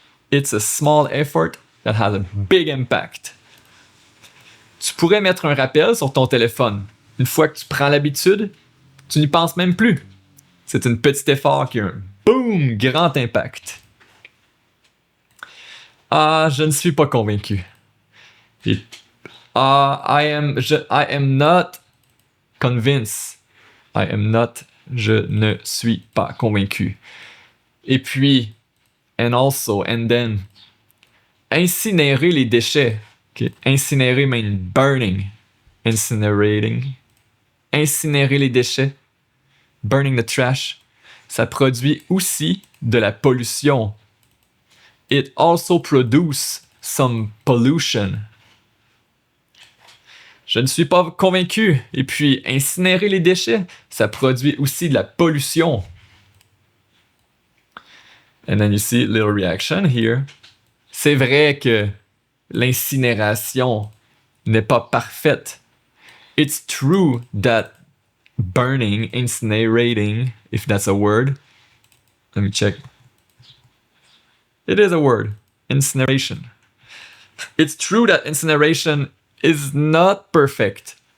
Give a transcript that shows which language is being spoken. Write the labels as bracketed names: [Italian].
[English] It's a small effort that has a big impact. [French] Tu pourrais mettre un rappel sur ton téléphone. Une fois que tu prends l'habitude, tu n'y penses même plus. C'est un petit effort qui a un boom, grand impact. Ah, je ne suis pas convaincu. [English] I am not convinced. [French] Je ne suis pas convaincu. Et puis, [English] and then, [French] incinérer les déchets. [English] Okay. Incinérer means burning. Incinerating. [French] Incinérer les déchets. [English] Burning the trash. [French] Ça produit aussi de la pollution. [English] It also produces some pollution. [French] Je ne suis pas convaincu. Et puis, incinérer les déchets, ça produit aussi de la pollution. [English] And then you see little reaction here. [French] C'est vrai que l'incinération n'est pas parfaite. [English] It's true that burning, incinerating, if that's a word. Let me check. It is a word. Incineration. It's true that incineration is not perfect.